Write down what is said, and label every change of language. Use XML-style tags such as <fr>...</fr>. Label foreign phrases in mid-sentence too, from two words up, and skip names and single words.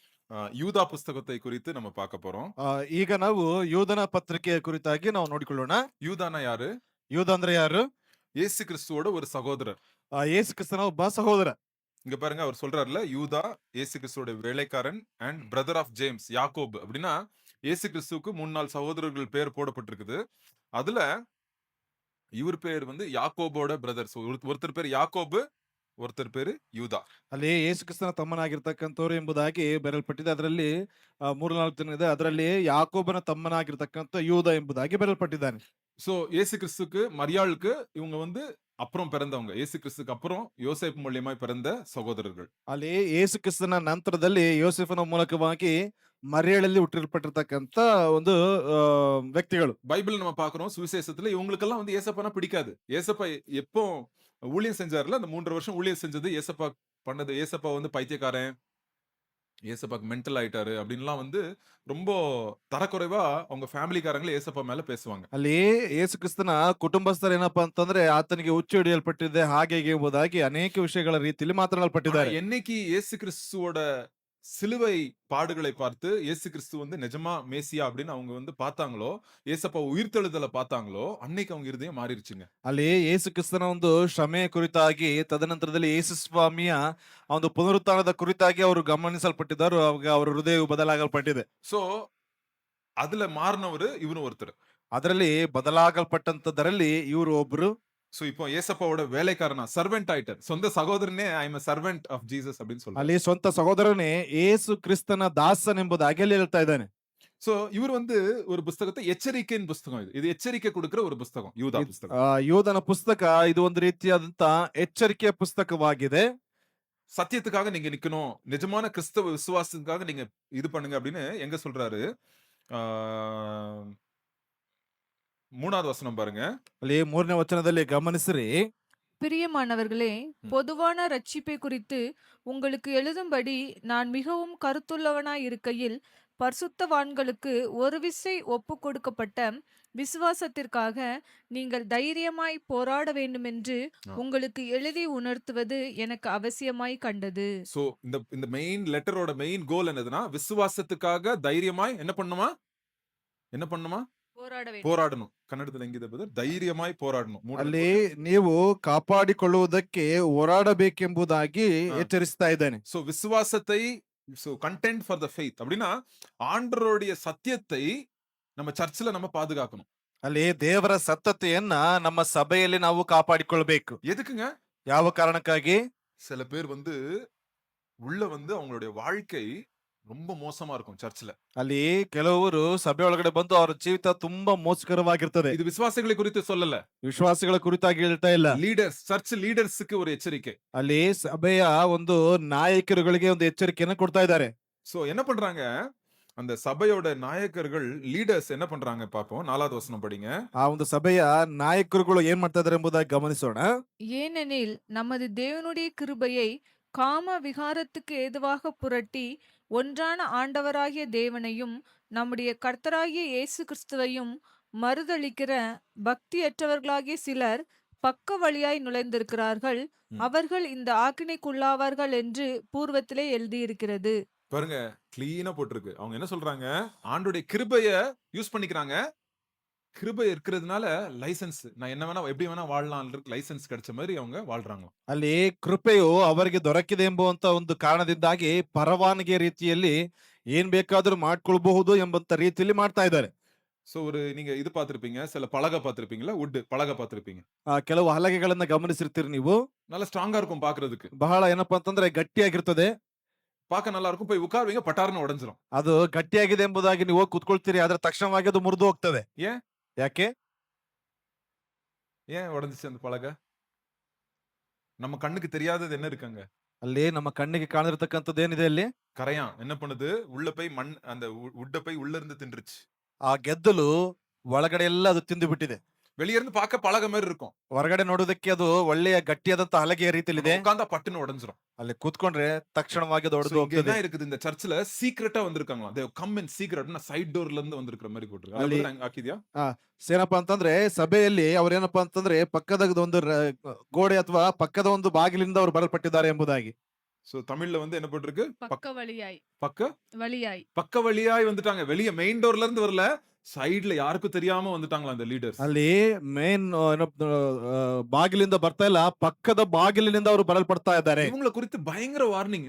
<ta>யூதா புஸ்தகத்தை குறித்து நம்ம பார்க்க போறோம்.</ta> <kn>ಈಗ ನಾವು ಯೂದನ ಪತ್ರಿಕೆಯ ಕುರಿತಾಗಿ ನಾವು ನೋಡಿಕೊಳ್ಳೋಣ.</kn> <ta>யூதானா யாரு?</ta> <kn>ಯೂದ ಅಂದ್ರೆ ಯಾರು?</kn> <ta>இயேசு கிறிஸ்துவோட ஒரு சகோதரர்.</ta> <kn>ಯೇಸು ಕ್ರಿಸ್ತನ ಒಬ್ಬ ಸಹೋದರ.</kn> <ta>இங்க பாருங்க அவர் சொல்றாருல, யூதா இயேசு கிறிஸ்துவோட வேலைக்காரன்</ta> <en>and brother of James,</en> <ta>யாக்கோபு. அப்படின்னா இயேசு கிறிஸ்துவுக்கு 3-4 சகோதரர்கள் பேர் போடப்பட்டிருக்குது. அதுல இவர் பேர் வந்து யாக்கோபோட பிரதர்ஸ். ஒருத்தர் பேர் யாக்கோபு, ஒருத்தர் பேரு யூதா.</ta> <kn>ಅಲ್ಲಿ ಯೇಸು ಕ್ರಿಸ್ತನ ತಮ್ಮನಾಗಿರ್ತಕ್ಕಂಥವ್ರು ಎಂಬುದಾಗಿ ಬರೆಯಲ್ಪಟ್ಟಿದೆ. ಅದರಲ್ಲಿ 3-4 ಜನ ಇದೆ. ಅದರಲ್ಲಿ ಯಾಕೋಬನ ತಮ್ಮನಾಗಿರ್ತಕ್ಕಂಥ ಯೂದ ಎಂಬುದಾಗಿ ಬರೆಯಲ್ಪಟ್ಟಿದ್ದಾನೆ.</kn> <ta>சோ இயேசு கிறிஸ்துக்கு மரியாளுக்கு இவங்க வந்து அப்புறம் பிறந்தவங்க. இயேசு கிறிஸ்துக்கு அப்புறம் யோசேப்பு மூலியமாய் பிறந்த சகோதரர்கள்.</ta> <kn>ಅಲ್ಲಿ ಯೇಸು ಕ್ರಿಸ್ತನ ನಂತರದಲ್ಲಿ ಯೋಸೆಫನ ಮೂಲಕವಾಗಿ ಮರಿಯಳಲ್ಲಿ ಹುಟ್ಟಿರಲ್ಪಟ್ಟಿರ್ತಕ್ಕಂಥ ಒಂದು ವ್ಯಕ್ತಿಗಳು.</kn> <ta>பைபிள் நம்ம பார்க்கிறோம், சுவிசேஷத்துல இவங்களுக்கெல்லாம் வந்து ஏசப்பானா பிடிக்காது. ஏசப்பா எப்போ ஊழியம் செஞ்சாருல, அந்த 3 வருஷம் ஊழியம் செஞ்சது ஏசப்பா பண்ணது. ஏசப்பா வந்து பைத்தியக்காரன், ஏசப்பாக்கு மென்டல் ஆயிட்டாரு அப்படின்லாம் வந்து ரொம்ப தரக்குறைவா அவங்க ஃபேமிலிக்காரங்களே ஏசப்பா மேல பேசுவாங்க.</ta> <kn>ಅಲ್ಲಿ ಯೇಸು ಕ್ರಿಸ್ತನ ಕುಟುಂಬಸ್ಥರು ಏನಪ್ಪಾ ಅಂತಂದ್ರೆ ಆತನಿಗೆ ಹುಚ್ಚು ಹಿಡಿಯಲ್ಪಟ್ಟಿದೆ ಹಾಗೆ ಹೀಗೆ ಎಂಬುದಾಗಿ ಅನೇಕ ವಿಷಯಗಳ ರೀತಿಯಲ್ಲಿ</kn> <ta>ஆனா</ta> <kn>ಮಾತನಾಡಲ್ಪಟ್ಟಿದ್ದಾರೆ.</kn> <ta>என்னைக்கு இயேசு கிறிஸ்துவோட சிலுவை பாடுகளை பார்த்து இயேசு கிறிஸ்து வந்து நிஜமா மேசியா அப்படின்னு அவங்க வந்து பார்த்தாங்களோ, ஏசப்பா உயிர்த்தெழுதலை பார்த்தாங்களோ, அன்னைக்கு அவங்க இருதயம் மாறிடுச்சுங்க.</ta> <kn>ಅಲ್ಲಿ ಯೇಸು ಕ್ರಿಸ್ತನ ಒಂದು ಶ್ರಮೆಯ ಕುರಿತಾಗಿ ತದನಂತರದಲ್ಲಿ ಯೇಸು ಸ್ವಾಮಿಯ ಆ ಒಂದು ಪುನರುತ್ಥಾನದ ಕುರಿತಾಗಿ ಅವರು ಗಮನಿಸಲ್ಪಟ್ಟಿದ್ದಾರೆ. ಅವಾಗ ಅವರ ಹೃದಯವು ಬದಲಾಗಲ್ಪಟ್ಟಿದೆ.</kn> <ta>சோ அதுல மாறினவரு இவரும் ஒருத்தர்.</ta> <kn>ಅದರಲ್ಲಿ ಬದಲಾಗಲ್ಪಟ್ಟಂತದರಲ್ಲಿ ಇವರು ಒಬ್ರು.</kn> <ta>சோ இப்போ ஏசப்பாவோட வேலைக்காரனா சர்வெண்ட் ஆயிட்டார். சொந்த சகோதரனே</ta> <en>I am a servant of Jesus</en> <ta>அப்படின்னு சொல்றாரு.</ta> <kn>ಅಲ್ಲಿ ಸ್ವಂತ ಸಹೋದರನೇ ಯೇಸು ಕ್ರಿಸ್ತನ ದಾಸನೆಂಬುದಾಗಿ ಅಲ್ಲಿ ಹೇಳ್ತಾ ಇದ್ದಾನೆ.</kn> <ta>சோ இவர் வந்து ஒரு புஸ்தகத்தை எச்சரிக்கையின் புஸ்தகம் இது. இது எச்சரிக்கை கொடுக்கிற ஒரு புஸ்தகம், யூதா புஸ்தகம்.</ta> <kn>ಯೋಧನ ಪುಸ್ತಕ ಇದು ಒಂದು ರೀತಿಯಾದಂತ ಎಚ್ಚರಿಕೆಯ ಪುಸ್ತಕವಾಗಿದೆ.</kn> <ta>சத்தியத்துக்காக நீங்க நிக்கணும், நிஜமான கிறிஸ்தவ விசுவாசத்துக்காக நீங்க இது பண்ணுங்க அப்படின்னு எங்க சொல்றாரு. ஆஹ் 3வது வசனம் பாருங்க.</ta> <kn>ಅಲ್ಲಿ 3ನೇ ವಚನದಲ್ಲಿ ಗಮನಿಸಿರಿ.</kn> <ta>பிரியமானவர்களே, பொதுவான ரட்சிப்பை குறித்து உங்களுக்கு எழுதும்படி நான் மிகவும் கருத்துள்ளவனாய் இருக்கையில், பரிசுத்தவான்களுக்கு ஒரு விசை ஒப்பு கொடுக்கப்பட்ட விசுவாசத்திற்காக நீங்கள் தைரியமாய் போராட வேண்டுமென்று உங்களுக்கு எழுதி உணர்த்துவது எனக்கு அவசியமாய் கண்டது. சோ இந்த இந்த</ta> <en>main letterோட main goal</en> <ta>என்னதுன்னா, விசுவாசத்துக்காக தைரியமாய் என்ன பண்ணுமா, என்ன பண்ணுமா, போராட வேண்டும். போராடணும். கன்னடத்துல எங்க ಇದೆ தைரியமாய் போராடணும்.</ta> <kn>ಅಲ್ಲಿ ನೀವು ಕಾಪಾಡಿಕೊಳ್ಳುವುದಕ್ಕೆ ಹೋರಾಡಬೇಕೆಂಬುದಾಗಿ ಎಚ್ಚರಿಸ್ತಾ ಇದ್ದಾನೆ.</kn> <ta>சோ விசுவாசத்தை, சோ</ta> <en>contend for the faith</en> <ta>அப்படின்னா ஆண்டவருடைய சத்தியத்தை நம்ம சர்ச்சில் நம்ம பாதுகாக்கணும்.</ta> <kn>ಅಲ್ಲಿ ದೇವರ ಸತ್ತತೆಯನ್ನ ನಮ್ಮ ಸಭೆಯಲ್ಲಿ ನಾವು ಕಾಪಾಡಿಕೊಳ್ಬೇಕು.</kn> <ta>எதுக்குங்க?</ta> <kn>ಯಾವ ಕಾರಣಕ್ಕಾಗಿ?</kn> <ta>சில பேர் வந்து உள்ள வந்து அவங்களுடைய வாழ்க்கை ரொம்ப மோசமா இருக்கும் சர்ச்சில்.</ta> <kn>ಅಲ್ಲಿ ಕೆಲವರು ಸಭೆ ಒಳಗಡೆ ಬಂದು ಅವರ ಜೀವಿತ ತುಂಬಾ ಮೋಸಕರವಾಗಿರ್ತದೆ.</kn> <ta>இது விசுவாசிகளை குறித்து சொல்லல,</ta> <kn>ವಿಶ್ವಾಸಿಗಳ ಕುರಿತಾಗಿ ಹೇಳ್ತಾ ಇಲ್ಲ.</kn> <ta>லீடர்ஸ்,</ta> <en>church leadersக்கு</en> <ta>ஒரு எச்சரிக்கை.</ta> <kn>ಅಲ್ಲಿ ಸಭೆಯ ಒಂದು ನಾಯಕರುಗಳಿಗೆ ಒಂದು ಎಚ್ಚರಿಕೆಯನ್ನು ಕೊಡ್ತಾ ಇದ್ದಾರೆ.</kn> <ta>சோ என்ன பண்றாங்க, அந்த சபையோட நாயக்கர்கள், லீடர்ஸ் என்ன பண்றாங்க பாப்போம். 4வது வசனம் படிங்க.</ta> <kn>ಆ ಒಂದು ಸಭೆಯ ನಾಯಕರುಗಳು ಏನ್ ಮಾಡ್ತಾ ಇದ್ದಾರೆ ಎಂಬುದಾಗಿ ಗಮನಿಸೋಣ.</kn> <ta>ஏனெனில் நமது தேவனுடைய கிருபையை காம விகாரத்துக்கு ஏதுவாக புரட்டி ஒன்றான ஆண்டவராகிய தேவனையும் நம்முடைய கர்த்தராகிய இயேசு கிறிஸ்துவையும் மறுதளிக்கிற பக்தியற்றவர்களாகிய சிலர் பக்க வழியாய் நுழைந்திருக்கிறார்கள். அவர்கள் இந்த ஆக்கினைக்குள்ளாவார்கள் என்று பூர்வத்திலே எழுதியிருக்கிறது. பாருங்க, கிளீனா போட்டிருக்கு. அவங்க என்ன சொல்றாங்க, ஆண்டுடைய கிருபைய யூஸ் பண்ணிக்கிறாங்க. கிருபை இருக்கிறதுனால லைசென்ஸ், நான் என்ன வேணா எப்படி வேணா வாழலாம் லைசென்ஸ் கிடைச்ச மாதிரி அவங்க வாழ்றாங்க.</ta> <kn>ಅಲ್ಲಿ ಕೃಪೆಯು ಅವರಿಗೆ ದೊರಕಿದೆ ಎಂಬುವಂತ ಒಂದು ಕಾರಣದಿಂದಾಗಿ ಪರವಾನಗಿ ರೀತಿಯಲ್ಲಿ ಏನ್ ಬೇಕಾದ್ರೂ ಮಾಡ್ಕೊಳ್ಬಹುದು ಎಂಬಂತ ರೀತಿಯಲ್ಲಿ ಮಾಡ್ತಾ ಇದ್ದಾರೆ.</kn> <ta>சோ ஒரு நீங்க இது பார்த்திருப்பீங்க, சில பலகை பார்த்திருப்பீங்களா, வுட் பலகை பார்த்திருப்பீங்க.</ta> <kn>ಕೆಲವು ಹಲಗೆಗಳನ್ನ ಗಮನಿಸಿರ್ತೀರಿ ನೀವು.</kn> <ta>நல்லா ஸ்ட்ராங்கா இருக்கும் பாக்குறதுக்கு.</ta> <kn>ಬಹಳ ಏನಪ್ಪಾ ಅಂತಂದ್ರೆ ಗಟ್ಟಿಯಾಗಿರ್ತದೆ.</kn> <ta>பார்க்க நல்லா இருக்கும். போய் உட்காருவீங்க, பட்டார்னு உடைஞ்சிரும்.</ta> <kn>ಅದು ಗಟ್ಟಿಯಾಗಿದೆ ಎಂಬುದಾಗಿ ನೀವು ಹೋಗಿ ಕುತ್ಕೊಳ್ತೀರಿ, ಆದ್ರೆ ತಕ್ಷಣವಾಗಿ ಅದು ಮುರಿದು ಹೋಗ್ತದೆ.</kn> <ta>ஏன்</ta> <kn>ಯಾಕೆ?</kn> <ta>ஏன் உடைஞ்சிச்சு அந்த பலகை? நம்ம கண்ணுக்கு தெரியாதது என்ன இருக்குங்க?</ta> <kn>ಅಲ್ಲಿ ನಮ್ಮ ಕಣ್ಣಿಗೆ ಕಾಣಿರ್ತಕ್ಕಂಥದ್ದು ಏನಿದೆ ಅಲ್ಲಿ?</kn> <ta>கரையான் என்ன பண்ணுது, உள்ள போய் மண் அந்த வுட்ட போய் உள்ள இருந்து தின்றுச்சு.</ta> <kn>ಆ ಗೆದ್ದಲು ಒಳಗಡೆ ಎಲ್ಲ ಅದು ತಿಂದು ಬಿಟ್ಟಿದೆ.</kn> <ta>வெளிய இருந்து பார்க்க பலகை மாதிரி இருக்கும்,</ta> <kn>ಹೊರಗಡೆ ನೋಡೋದಕ್ಕೆ ಅದು ಒಳ್ಳೆಯ ಗಟ್ಟಿಯಾದಂತ ಹಲಗೆಯ ರೀತಿಯಲ್ಲಿದೆ.</kn> <ta>உட்கார்ந்தா பட்டுன்னு உடைஞ்சிரும்.</ta> <kn>ಅಲ್ಲಿ ಕೂತ್ಕೊಂಡ್ರೆ ತಕ್ಷಣವಾಗಿ ಅದು ಒಡೆದು</kn> <ta>இங்க</ta> <kn>ಹೋಗ್ತದೆ.</kn> <ta>என்ன இருக்குது, இந்த சர்ச்சில் சீக்ரெட்டா வந்திருக்காங்களா,</ta> <en>they come in secret, side doorல</en> <ta>இருந்து வந்திருக்கிற மாதிரி போட்டுருக்கு.</ta> <kn>ಅಲ್ಲಿ ಹಾಕಿದ್ಯಾ? ಏನಪ್ಪಾ ಅಂತಂದ್ರೆ ಸಭೆಯಲ್ಲಿ ಅವ್ರೇನಪ್ಪಾ ಅಂತಂದ್ರೆ ಪಕ್ಕದ ಒಂದು ಗೋಡೆ ಅಥವಾ ಪಕ್ಕದ ಒಂದು ಬಾಗಿಲಿಂದ ಅವ್ರು ಬರಲ್ಪಟ್ಟಿದ್ದಾರೆ ಎಂಬುದಾಗಿ.</kn> <ta>சோ தமிழ்ல வந்து என்ன போட்டிருக்கு? பக்க வழியாய் பக்க வழியாய் பக்க வழியாய் வந்துட்டாங்க. வெளிய</ta> <en>main doorல</en> <ta>இருந்து வரல. சைடுல யாருக்கும் தெரியாம வந்துட்டாங்களா அந்த லீடர்ஸ்.</ta> <kn>ಅಲ್ಲಿ ಮೇನ್ ಬಾಗಿಲಿಂದ ಬರ್ತಾ ಇಲ್ಲ, ಪಕ್ಕದ ಬಾಗಿಲಿನಿಂದ ಅವರು ಬರಲ್ಪಡ್ತಾ ಇದ್ದಾರೆ.</kn> <ta>இவங்கள குறித்து பயங்கர வார்னிங்.</ta>